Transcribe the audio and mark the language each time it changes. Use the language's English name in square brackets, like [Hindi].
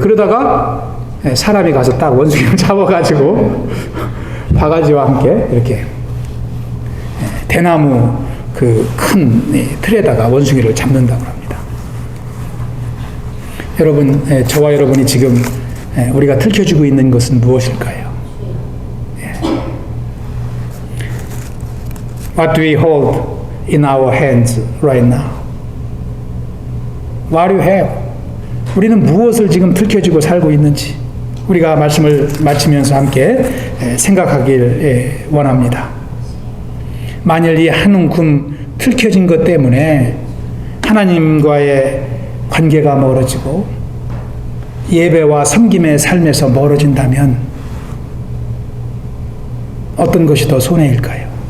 [Korean] 그러다가 사람이 가서 딱 원숭이를 잡아가지고 바가지와 함께 이렇게 대나무 그 큰 틀에다가 원숭이를 잡는다고 합니다. 여러분, 저와 여러분이 지금 우리가 틀켜주고 있는 것은 무엇일까요? [English] What do we hold in our hands right now? What do you have? [Korean] 우리는 무엇을 지금 틀켜지고 살고 있는지 우리가 말씀을 마치면서 함께 생각하길 원합니다. 만일 이 한 움큼 틀켜진 것 때문에 하나님과의 관계가 멀어지고 예배와 섬김의 삶에서 멀어진다면 어떤 것이 더 손해일까요?